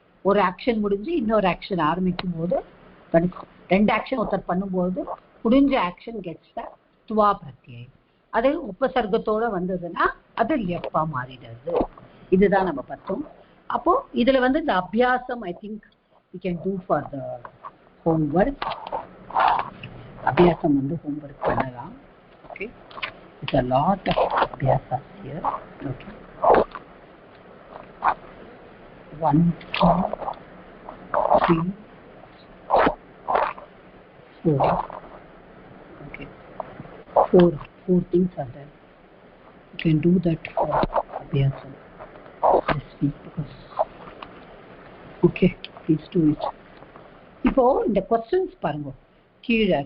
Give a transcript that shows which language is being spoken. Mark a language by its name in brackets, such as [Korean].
[Tamil] ஒரு ஆக்ஷன் முடிஞ்சு இன்னொரு ஆக்ஷன் ஆரம்பிக்கும் போது, ரெண்டு ஆக்ஷன் ஒருத்தர் பண்ணும்போது முடிஞ்ச ஆக்ஷன் கெட்ஸ் த துவா பிரத்யயம். அது உபசர்க்கத்தோட வந்ததுன்னா அது லெப்பா மாறிடுறது. இதுதான் நம்ம பார்த்தோம். அப்போ இதுல வந்து இந்த அபியாசம் [English] I think we can do for the homework. [Tamil] அபியாசம் வந்து homework பண்ணலாம். [English] Okay, it's a lot of abhyasas here. Okay, 1 2 3 4. Okay, four things are there. You can do that for abhyasam this week because okay, please do it. [Tamil] இப்போ இந்த questions பாருங்க கீழே.